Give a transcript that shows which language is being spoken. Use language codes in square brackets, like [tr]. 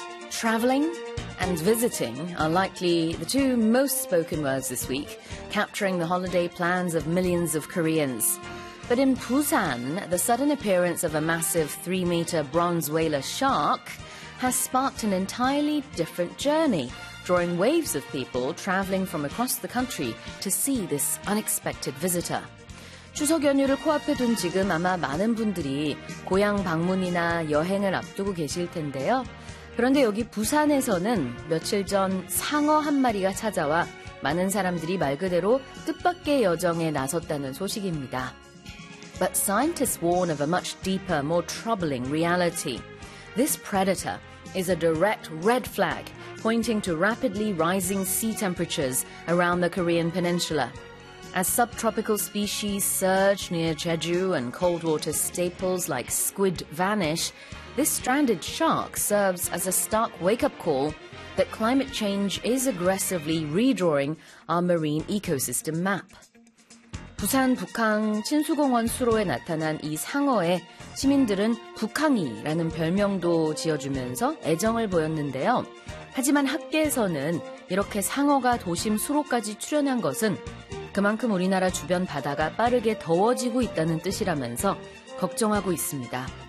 [en] Travelling and visiting are likely the two most spoken words this week, capturing the holiday plans of millions of Koreans. But in Busan, the sudden appearance of a massive 3-meter bronze whaler shark has sparked an entirely different journey, drawing waves of people travelling from across the country to see this unexpected visitor. [ko] 추석 연휴를 코앞에 둔 지금 아마 많은 분들이 고향 방문이나 여행을 앞두고 계실 텐데요. 그런데 여기 부산에서는 며칠 전 상어 한 마리가 찾아와 많은 사람들이 말 그대로 뜻밖의 여정에 나섰다는 소식입니다. [en] But scientists warn of a much deeper, more troubling reality. This predator is a direct red flag pointing to rapidly rising sea temperatures around the Korean peninsula. As subtropical species surge near Jeju and cold water staples like squid vanish, this stranded shark serves as a stark wake-up call that climate change is aggressively redrawing our marine ecosystem map. [ko] 부산 북항 친수공원 수로에 나타난 이 상어에 시민들은 북항이라는 별명도 지어주면서 애정을 보였는데요. 하지만 학계에서는 이렇게 상어가 도심 수로까지 출현한 것은 그만큼 우리나라 주변 바다가 빠르게 더워지고 있다는 뜻이라면서 걱정하고 있습니다.